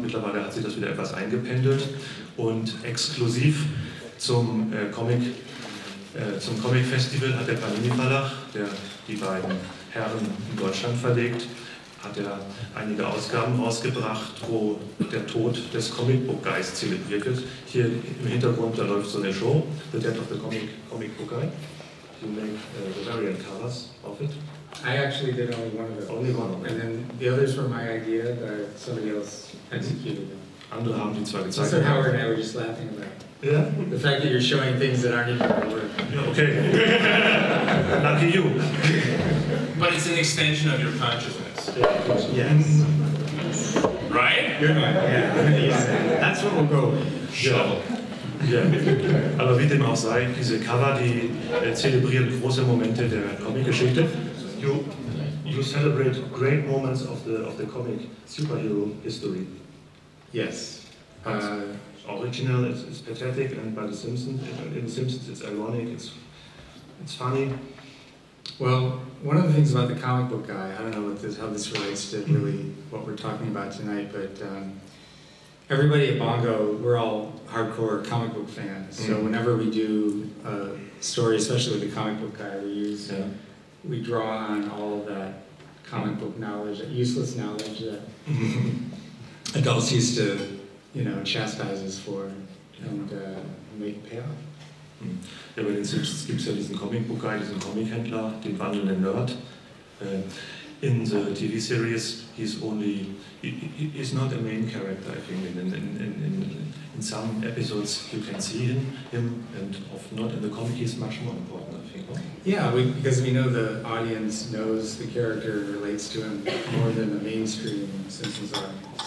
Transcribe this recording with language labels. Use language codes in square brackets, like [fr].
[de] Mittlerweile hat sich das wieder etwas eingependelt und exklusiv zum Comic-Festival hat der Panini Verlag, der die beiden Herren in Deutschland verlegt, hat er einige Ausgaben rausgebracht, wo der Tod des Comic Book Guys zelebriert wird. Hier im Hintergrund, da läuft so eine Show, The Death of the Comic Book Guy. [en] You make the variant covers of it. I actually did only one of them. Only one of them. And then the others were my idea, but somebody else executed them. [de] Andere haben die zwar gezeigt. [en] So Howard and I were just laughing about it. Yeah? The fact that you're showing things that aren't even going to work. Yeah, okay. Lucky you. But it's an extension of your consciousness. Yes. Right? Good one. Yeah. That's what we'll go with. Shovel. [de] Ja, aber wie dem auch sei, diese Cover, die zelebrieren große Momente der Comic-Geschichte. [en] You celebrate great moments of the comic superhero history. Yes. Original, it's pathetic, and by the Simpsons, in the Simpsons it's ironic, it's funny. Well, one of the things about the comic book guy, I don't know how this relates to really what we're talking about tonight, but everybody at Bongo, we're all hardcore comic book fans. So whenever we do a story, especially with the comic book guy, we draw on all of that comic book knowledge, that useless knowledge that adults used to, chastise us for and make it pay off. [de] Ja, bei den Simpsons gibt es ja diesen Comic-Book-Guy, diesen Comic-Händler, den wandelnden Nerd. [en] In the TV series, he's not a main character, I think. In some episodes you can see him and often not. In the comic he's much more important, I think. Oh? Yeah, because we know the audience knows the character and relates to him more than the mainstream Simpsons audience.